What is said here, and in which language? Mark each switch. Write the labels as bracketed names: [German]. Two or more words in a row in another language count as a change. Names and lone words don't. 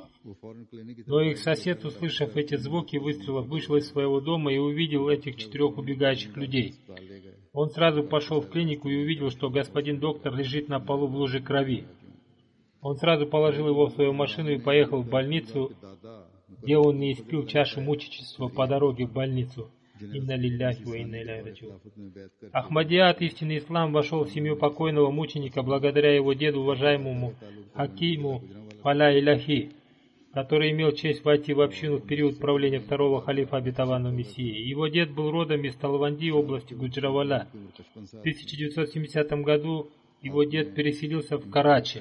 [Russian] Но их сосед, услышав эти звуки выстрелов, вышел из своего дома и увидел этих 4 убегающих людей. Он сразу пошел в клинику и увидел, что господин доктор лежит на полу в луже крови. Он сразу положил его в свою машину и поехал в больницу, где он не испил чашу мученичества по дороге в больницу. [Arabic] إنا لله وإنا إليه راجعون. [Russian] Ахмадият, истинный ислам, вошел в семью покойного мученика благодаря его деду, уважаемому Хакиму Фаля Иляхи, который имел честь войти в общину в период правления 2-го халифа обетованного Мессии. Его дед был родом из Талванди, области Гуджраваля. В 1970 году его дед переселился в Карачи.